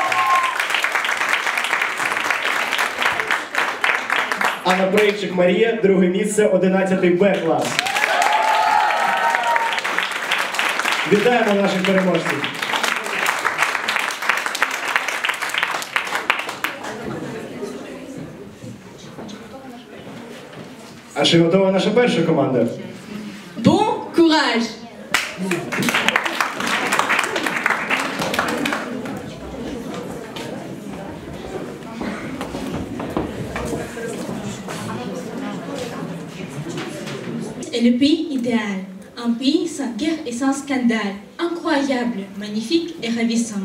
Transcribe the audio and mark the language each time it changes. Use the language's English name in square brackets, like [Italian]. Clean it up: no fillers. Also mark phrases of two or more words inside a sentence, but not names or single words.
[Ukrainian] Анна Брейчик Марія, друге місце, 11 Б клас. Вітаємо наших переможців. А чи готова наша перша команда? [French] Bon courage. Et le pays idéal, un pays sans guerre et sans scandale, incroyable, magnifique et ravissant.